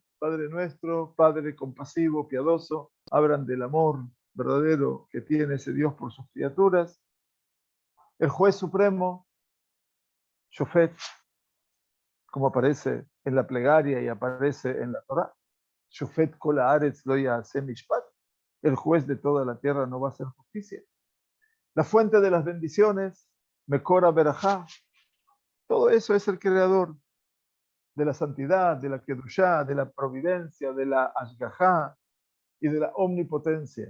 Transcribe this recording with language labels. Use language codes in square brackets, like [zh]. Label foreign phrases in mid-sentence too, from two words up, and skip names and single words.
[es] Padre nuestro, Padre compasivo, piadoso, hablan del amor verdadero que tiene ese Dios por sus criaturas, el juez supremo, Shofet, como aparece en la plegaria y aparece en la Torá, [he] שופט כל הארץ לא יעשה משפט, [es] el juez de toda la tierra no va a hacer justicia. La fuente de las bendiciones, [he] מקור ברכה, [es] todo eso es el creador de la santidad, de la kedushá, de la providencia, de la ashgajá y de la omnipotencia.